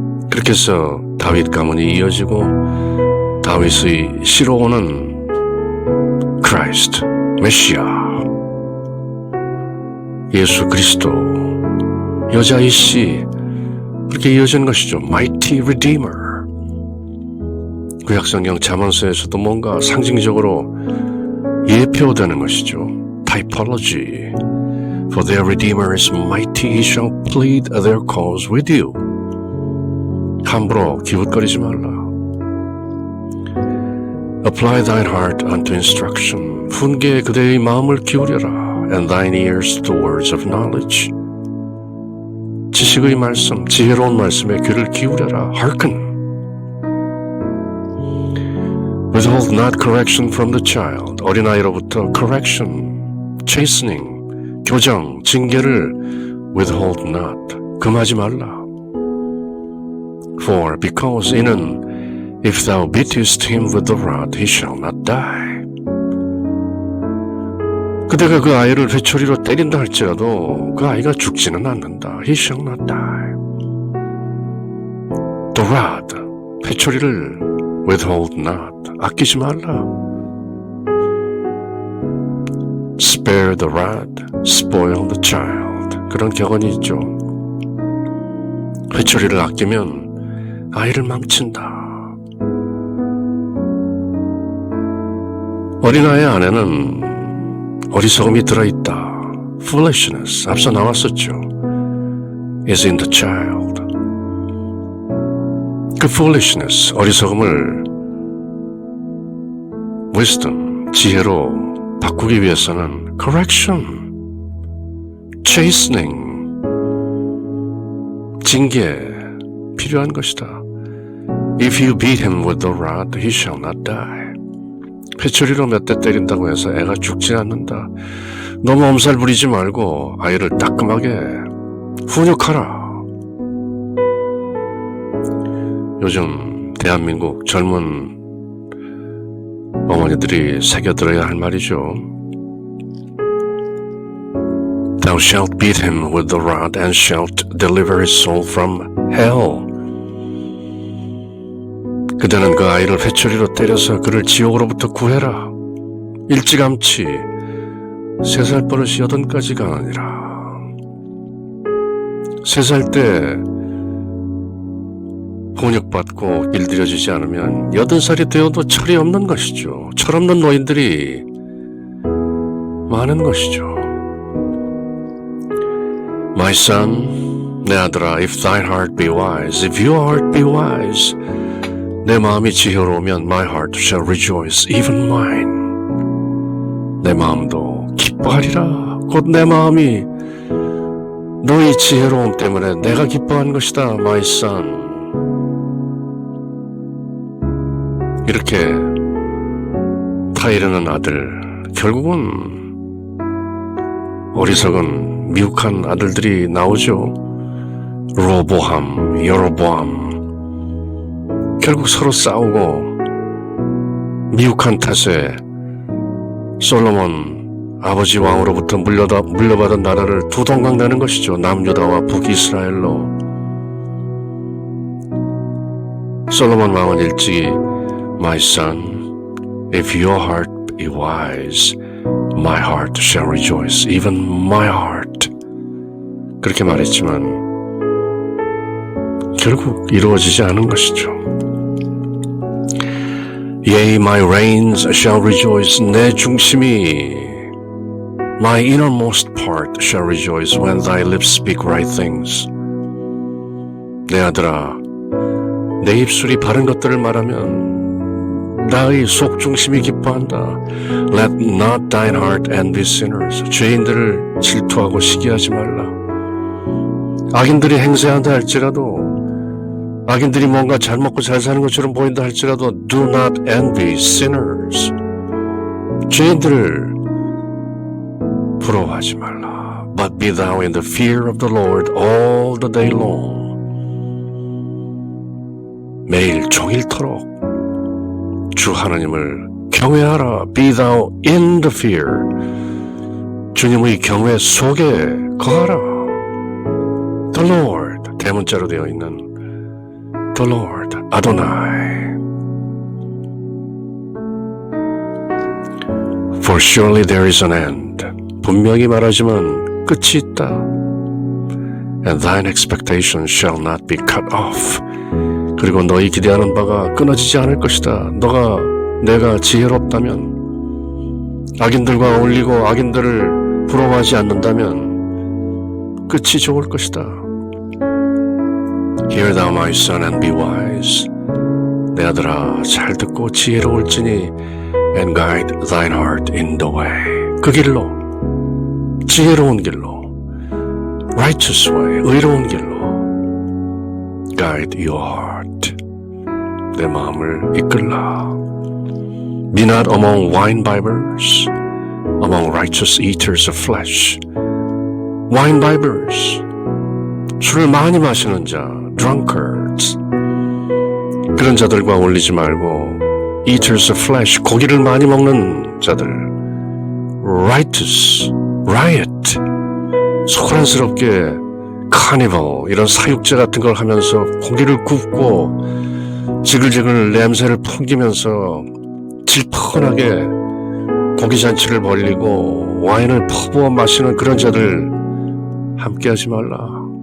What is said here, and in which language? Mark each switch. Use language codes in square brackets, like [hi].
[ko] 그렇게 해서 다윗 가문이 이어지고 다윗의 씨로 오는 크라이스트, 메시아, 예수 그리스도, 여자의 씨, 그렇게 이어진 것이죠. [en] mighty redeemer. [ko] 구약성경 잠언서에서도 뭔가 상징적으로 예표되는 것이죠. typology. [en] For their Redeemer is mighty, he shall plead their cause with you. [ko] 함부로 기웃거리지 말라. [en] Apply thine heart unto instruction. [ko] 훈계에 그대의 마음을 기울여라. [en] And thine ears to words of knowledge. [ko] 지식의 말씀, 지혜로운 말씀에 귀를 기울여라. [en] Hearken. Withhold not correction from the child. [ko] 어린아이로부터 [en] correction, chastening, [ko] 교정, 징계를 [en] withhold not. [ko] 금하지 말라. [en] For because [ko] 이는 [en] if thou beatest him with the rod, he shall not die. [ko] 그대가 그 아이를 회초리로 때린다 할지라도 그 아이가 죽지는 않는다. [en] He shall not die. The rod, [ko] 회초리를 [en] withhold not, [ko] 아끼지 말라. [en] Spare the rod, spoil the child. [ko] 그런 격언이 있죠. 회초리를 아끼면 아이를 망친다. 어린아이의 안에는 어리석음이 들어있다. [en] Foolishness, [ko] 앞서 나왔었죠. [en] is in the child. [ko] 그 [en] foolishness, [ko] 어리석음을 [en] wisdom, [ko] 지혜로 바꾸기 위해서는 [en] correction, chastening, [ko] 징계 필요한 것이다. [en] If you beat him with the rod, he shall not die. [ko] 회초리로 몇 대 때린다고 해서 애가 죽지 않는다. 너무 엄살 부리지 말고 아이를 따끔하게 훈육하라. 요즘 대한민국 젊은 어머니들이 새겨들어야 할 말이죠. [en] Thou shalt beat him with the rod and shalt deliver his soul from hell. [ko] 그대는 그 아이를 회초리로 때려서 그를 지옥으로부터 구해라. 일찌감치 3살 버릇이 80까지 가느니라. 3살 때 훈육받고 길들여지지 않으면 80살이 되어도 철이 없는 것이죠. 철없는 노인들이 많은 것이죠. [en] My son, [ko] 내 아들아, [en] if thine heart be wise, if your heart be wise, [ko] 내 마음이 지혜로우면 [en] my heart shall rejoice, even mine. [ko] 내 마음도 기뻐하리라. 곧 내 마음이 너의 지혜로움 때문에 내가 기뻐한 것이다, [en] my son. [ko] 이렇게 타이르는 아들, 결국은 어리석은 미혹한 아들들이 나오죠. 로보함, 여로보암. 결국 서로 싸우고 미혹한 탓에 솔로몬 아버지 왕으로부터 물려받은 나라를 두 동강 내는 것이죠. 남유다와 북이스라엘로. 솔로몬 왕은 일찍이 [en] My son, if your heart be wise, my heart shall rejoice, even my heart. [ko] 그렇게 말했지만 결국 이루어지지 않은 것이죠. [en] Yea, my reins shall rejoice, [ko] 내 중심이 [en] my innermost part shall rejoice when thy lips speak right things. [ko] 내 아들아, 내 입술이 바른 것들을 말하면 나의 속중심이 기뻐한다. [en] Let not thine heart envy sinners. [ko] 죄인들을 질투하고 시기하지 말라. 악인들이 행세한다 할지라도, 악인들이 뭔가 잘 먹고 잘 사는 것처럼 보인다 할지라도 [en] do not envy sinners. [ko] 죄인들을 부러워하지 말라. [en] But be thou in the fear of the Lord all the day long. [ko] 매일 종일토록 주 하나님을 경외하라. [en] Be thou in the fear. [ko] 주님의 경외 속에 거하라. [en] The Lord, [ko] 대문자로 되어 있는 [en] The Lord, Adonai. For surely there is an end. [ko] 분명히 말하지만 끝이 있다. [en] And thine expectation shall not be cut off. [ko] 그리고 너희 기대하는 바가 끊어지지 않을 것이다. 내가 지혜롭다면, 악인들과 어울리고 악인들을 부러워하지 않는다면 끝이 좋을 것이다. [en] Hear thou my son and be wise. [ko] 내 아들아 잘 듣고 지혜로울지니 [en] and guide thine heart in the way. [ko] 그 길로, 지혜로운 길로, [en] righteous way, [ko] 의로운 길로 [en] guide your heart. [ko] 내 마음을 이끌라. [en] Be not among wine bibbers, among righteous eaters of flesh. wine bibbers, [ko] 술을 많이 마시는 자, [en] drunkards. [ko] 그런 자들과 어울리지 말고 [en] eaters of flesh, [ko] 고기를 많이 먹는 자들, [en] righteous, riot, [ko] 소란스럽게 [en] carnival, [ko] 이런 사육제 같은 걸 하면서 고기를 굽고 지글지글 냄새를 풍기면서 질펀하게 고기잔치를 벌이고 와인을 퍼부어 마시는 그런 자들 함께하지 말라.